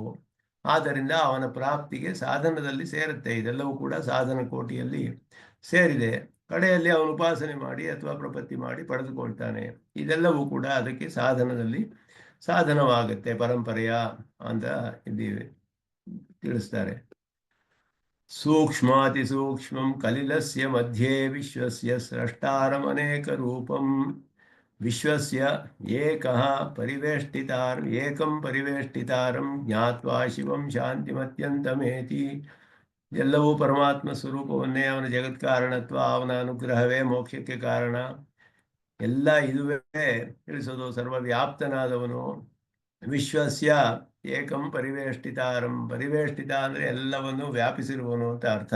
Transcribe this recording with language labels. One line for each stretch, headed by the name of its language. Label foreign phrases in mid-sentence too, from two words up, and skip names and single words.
Kannada: ಆದ್ದರಿಂದ ಅವನ ಪ್ರಾಪ್ತಿಗೆ ಸಾಧನದಲ್ಲಿ ಸೇರುತ್ತೆ. ಇದೆಲ್ಲವೂ ಕೂಡ ಸಾಧನ ಕೋಟಿಯಲ್ಲಿ ಸೇರಿದೆ. ಕಡೆಯಲ್ಲಿ ಅವನು ಉಪಾಸನೆ ಮಾಡಿ ಅಥವಾ ಪ್ರಪತ್ತಿ ಮಾಡಿ ಪಡೆದುಕೊಳ್ತಾನೆ. ಇದೆಲ್ಲವೂ ಕೂಡ ಅದಕ್ಕೆ ಸಾಧನವಾಗುತ್ತೆ, ಪರಂಪರೆಯ ಅಂತ ಇಲ್ಲಿ ತಿಳಿಸ್ತಾರೆ.
Sanskrit: सूक्ष्मातिसूक्ष्मं कलिलस्य मध्ये विश्वस्य स्रष्टारमनेकरूपम् विश्वस्य एकः एकं परिवेष्टितारं ज्ञात्वा ಶಿವಂ ಶಾಂತಿಮತ್ಯಂತಮೇತಿ.
Kannada: ಎಲ್ಲವೂ ಪರಮಾತ್ಮ ಸ್ವರೂಪವನ್ನೇ, ಅವನ ಜಗತ್ಕಾರಣತ್ವ, ಅವನ ಅನುಗ್ರಹವೇ ಮೋಕ್ಷಕ್ಕೆ ಕಾರಣ, ಎಲ್ಲ ಇದುವೇ ತಿಳಿಸೋದು. ಸರ್ವವ್ಯಾಪ್ತನಾದವನು.
Sanskrit: ವಿಶ್ವಸ್ಯ ಏಕಂ ಪರಿವೇಷ್ಟಿತಾರಂ,
Kannada: ಪರಿವೇಷ್ಟಿತ ಅಂದರೆ ಎಲ್ಲವನ್ನು ವ್ಯಾಪಿಸಿರುವವನು ಅಂತ ಅರ್ಥ.